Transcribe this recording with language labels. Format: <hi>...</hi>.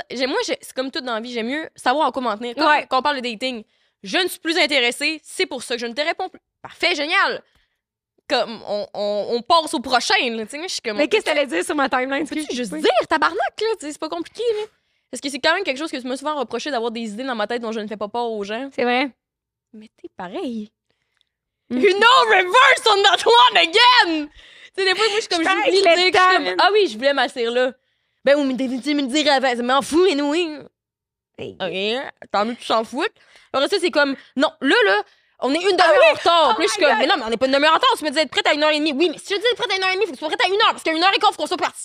<fr>C'est comme tout dans la vie. J'aime mieux savoir en quoi m'en tenir. Quand on parle de dating, je ne suis plus intéressée. C'est pour ça que je ne te réponds plus. Parfait, génial. Comme, on passe au prochain, là. Tu sais, je suis comme. Mais qu'est-ce que t'allais dire sur ma timeline? Peux-tu juste dire, tabarnak, là? C'est pas compliqué, là. Parce que c'est quand même quelque chose que tu m'as souvent reproché d'avoir des idées dans ma tête dont je ne fais pas part aux gens. C'est vrai. Mais t'es pareil.</fr> <en>You know, reverse on that one again!</en> <fr>Tu sais, des fois, moi, je suis comme, j'oublie de dire que je suis comme, ah oui, je voulais m'asseoir là. Ben oui, mais tu me le dire avant, ça m'en fout, mais oui. OK, tant mieux que tu t'en foutes. Alors ça, c'est comme, non, là, on est une demi-heure en retard. Puis là, je suis comme, mais non, mais on n'est pas une demi-heure en retard. Tu me dis être prête à 1h30. Oui, mais si je dis être prête à 1h30, il faut que tu sois prête à 1h, parce qu'à 1h15, faut qu'on soit parti.</fr>